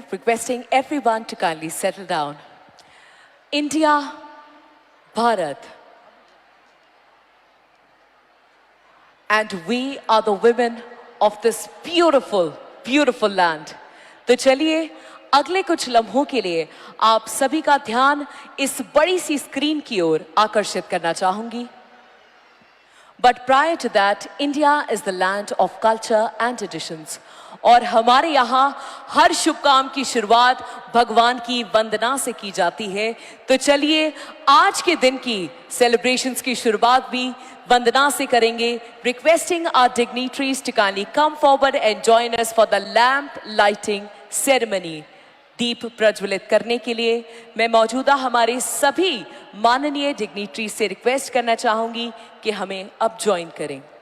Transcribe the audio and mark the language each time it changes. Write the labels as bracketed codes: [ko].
[en] Requesting everyone to kindly settle down. India, Bharat. And we are the women of this beautiful, beautiful land. [hi] तो चलिए अगले कुछ लम्हों के लिए आप सभी का ध्यान इस बड़ी सी स्क्रीन की ओर आकर्षित करना चाहूंगी. [en] But prior to that, India is the land of culture and traditions. [hi] और हमारे यहाँ हर शुभ काम की शुरुआत भगवान की वंदना से की जाती है. तो चलिए आज के दिन की सेलिब्रेशंस की शुरुआत भी वंदना से करेंगे. [en] Requesting our dignitaries to kindly come forward and join us for the lamp lighting ceremony. [hi] दीप प्रज्वलित करने के लिए मैं मौजूदा हमारे सभी माननीय डिग्निटरी से रिक्वेस्ट करना चाहूंगी कि हमें अब ज्वाइन करें.